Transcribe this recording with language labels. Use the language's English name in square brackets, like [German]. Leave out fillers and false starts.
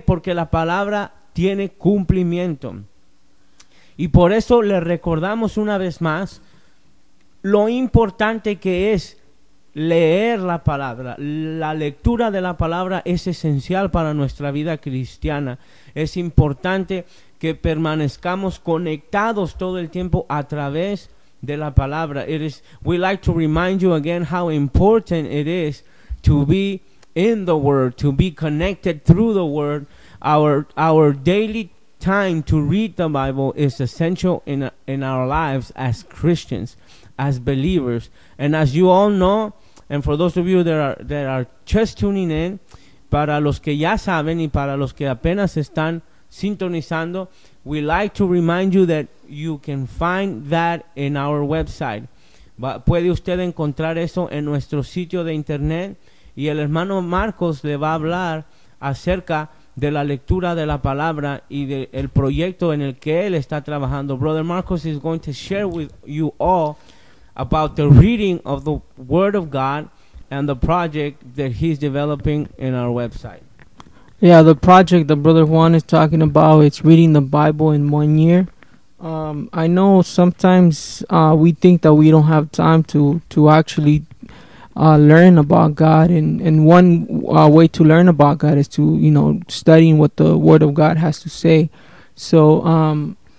[Spanish] Porque la palabra tiene cumplimiento. Y por eso le recordamos una vez más lo importante que es leer la palabra. La lectura de la palabra es esencial para nuestra vida cristiana. Es importante que permanezcamos conectados todo el tiempo a través de la palabra. [English] We like to remind you again how important it is to be in the Word, to be connected through the Word. Our daily time to read the Bible is essential in our lives as Christians, as believers. And as you all know, and for those of you that are just tuning in, [Spanish] para los que ya saben y para los que apenas están sintonizando, [English] we like to remind you that you can find that in our website. [Spanish] Puede usted encontrar eso en nuestro sitio de internet. Y el hermano Marcos le va a hablar acerca de la lectura de la palabra y del proyecto en el que él está trabajando. [English] Brother Marcos is going to share with you all about the reading of the Word of God and the project that he's developing in our website. Yeah, the project that Brother Juan is talking about, it's reading the Bible in 1 year. I know sometimes we think that we don't have time to actually learn about God, and one way to learn about God is to, you know, studying what the Word of God has to say. So